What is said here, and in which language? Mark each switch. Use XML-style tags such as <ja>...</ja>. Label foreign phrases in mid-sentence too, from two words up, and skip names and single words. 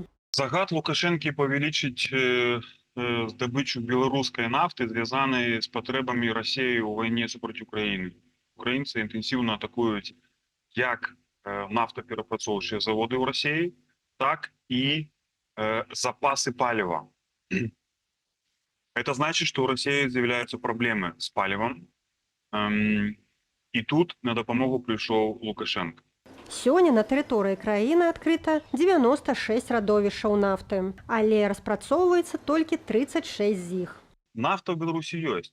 <be>Загад Лукашенкі павялічыць здабычу беларускай нафты звязаны з патрэбамі Расіі ў вайне супраць Украіны. Украінцы інтэнсіўна атакуюць як нафтаперапрацоўчыя заводы ў Расіі, так і запасы паліва.</be> <ru>Это значит, что у России</ru> <be>з'являюцца праблемы з палівам, і тут на дапамогу прыйшоў Лукашенко. Сёння на тэрыторыі краіны адкрыта 96 радовішчаў нафты, але распрацоўваецца толькі 36 з іх. Нафта ў Беларусі ёсць.</be>